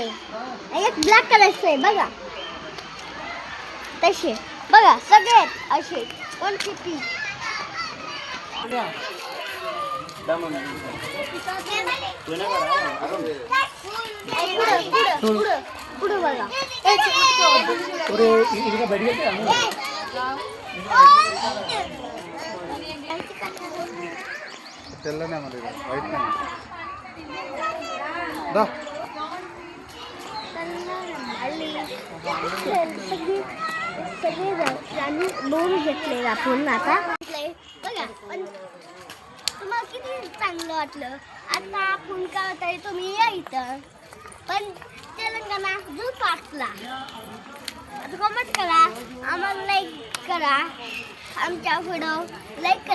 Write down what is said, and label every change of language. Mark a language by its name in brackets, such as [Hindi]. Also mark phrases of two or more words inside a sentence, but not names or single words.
[Marathi] एक ब्लॅक कलरचं आहे बघा तसे बघा सगळे आहेत असे कोणते पी. पुढं बघा [Telugu] తెల్లనే మరి వైట్ నే దా [Marathi] सगळे प्राणी बघून घेतले आपण आता बघा. पण तुम्हाला किती चांगलं वाटलं. आता आपण काय होत तुम्ही या इथं पण तेलंगणा झू पार्कला आता कमेंट करा आम्हाला लाईक करा आमच्या व्हिडिओ लाईक करा.